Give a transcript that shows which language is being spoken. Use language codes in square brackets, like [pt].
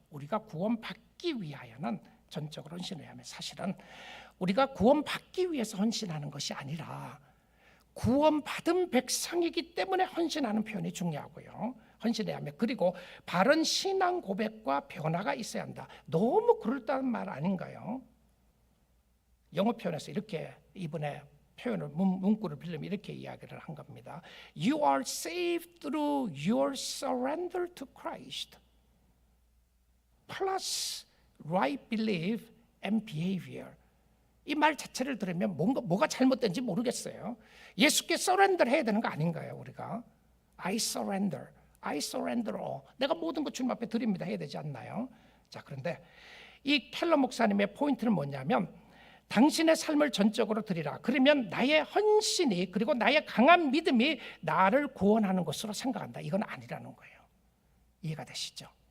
[ko] 우리가 구원받기 위하여는 전적으로 헌신을 해야 하며, 사실은 우리가 구원받기 위해서 헌신하는 것이 아니라 구원받은 백성이기 때문에 헌신하는 표현이 중요하고요. 헌신해야 하며, 그리고 바른 신앙 고백과 변화가 있어야 한다. 너무 그럴듯한 말 아닌가요? 영어 표현에서 이렇게 이번에 표현을 문구를 빌리면 이렇게 이야기를 한 겁니다. [en] You are saved through your surrender to Christ plus right belief and behavior. [ko] 이 말 자체를 들으면 뭐가 잘못된지 모르겠어요. 예수께 서렌더를 해야 되는 거 아닌가요? 우리가 [en] I surrender all. [ko] 내가 모든 것 주님 앞에 드립니다 해야 되지 않나요? 자, 그런데 이 켈러 목사님의 포인트는 뭐냐면, 당신의 삶을 전적으로 드리라. 그러면 나의 헌신이, 그리고 나의 강한 믿음이 나를 구원하는 것으로 생각한다. 이건 아니라는 거예요. 이해가 되시죠?